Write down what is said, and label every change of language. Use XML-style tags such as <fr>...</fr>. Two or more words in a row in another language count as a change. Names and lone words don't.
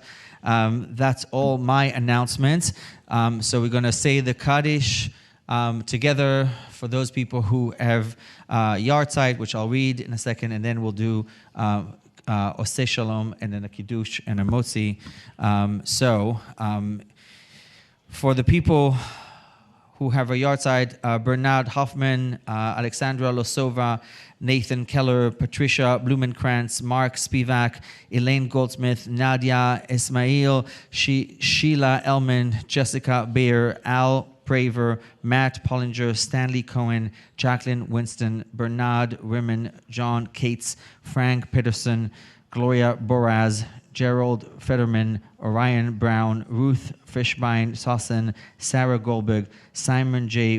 <en>That's all my announcements. So we're going to say the Kaddish together for those people who have Yartzeit, which I'll read in a second, and then we'll do</en> <he>Oseh Shalom,</he> <en>and then a Kiddush and a Motzi. For the people who have a Yartzeit, Bernard Hoffman, Alexandra Losova, Nathan Keller, Patricia Blumenkrantz, Mark Spivak, Elaine Goldsmith, Nadia Ismail, Sheila Elman, Jessica Bayer, Al Praver, Matt Pollinger, Stanley Cohen, Jacqueline Winston, Bernard Rimmon, John Cates, Frank Peterson, Gloria Boraz, Gerald Federman, Orion Brown, Ruth Fishbein Sossin, Sarah Goldberg, Simon J.</en>